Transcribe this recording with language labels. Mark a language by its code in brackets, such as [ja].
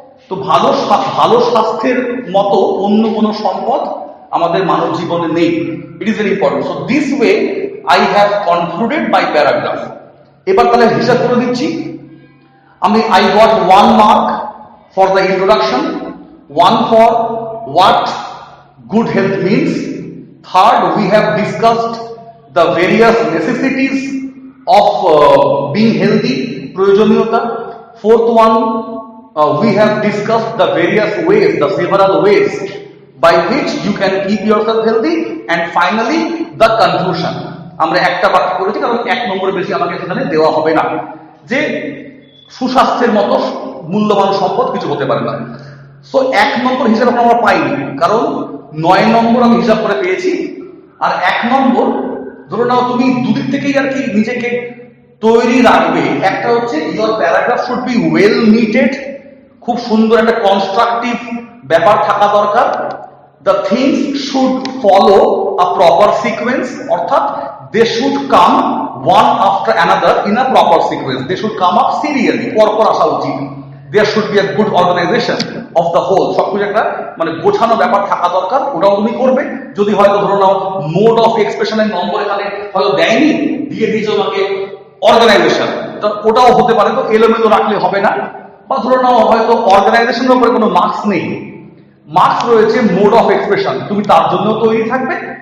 [bn] তো ভালো স্বাস্থ্যের মতো অন্য কোনো সম্পদ আমাদের মানব জীবনে নেই। [en] It is very important. So this way I have concluded my paragraph. [bn] এবার তাহলে হিসাব করে দিচ্ছি। [en] I got 1 mark for the introduction, 1 for what good health means. Third, we have discussed the various necessities of being healthy, proyojoniyota. Fourth one, we have discussed the various ways, the several ways by which you can keep yourself healthy. And finally, the conclusion. [bn] আমরা একটা বাক্য করেছি, কারণ 1 নম্বরের বেশি আমাকে সেখানে দেওয়া হবে না, যে সুস্বাস্থ্যের মতো মূল্যবান সম্পদ কিছু হতে পারে না। সো 1 নম্বর হিসাব আমরা পাইনি, কারণ 9 নম্বর আমি হিসাব করে পেয়েছি। আর 1 নম্বর ধরো নাও তুমি দুদিক থেকেই আর কি নিজেকে তৈরি রাখবে। একটা হচ্ছে [en] your paragraph should be well knitted, [bn] খুব সুন্দর একটা কনস্ট্রাকটিভ ব্যাপার থাকা দরকার। [en] The things should follow a proper sequence, অর্থাৎ they should come one after another in a proper sequence. They should come up serially, [bn] পরপর আসা উচিত। [en] There should be a good organization of the whole. [bn] সবকিছু একটা মানে গোছানো ব্যাপার থাকা দরকার, ওটাও তুমি করবে। যদি হয়তো ধরো নাও মোড অফ এক্সপ্রেশনের নম্বর এখানে হয়তো দেয়নি, দিয়ে দিয়েছে তোমাকে অর্গানাইজেশন, ওটাও হতে পারে। তো এলোমেলো রাখলে হবে না। বা ধরো নাও হয়তো অর্গানাইজেশনের উপরে কোনো মার্কস নেই, মার্কস রয়েছে মোড অফ এক্সপ্রেশন, তুমি তার জন্য তৈরি থাকবে।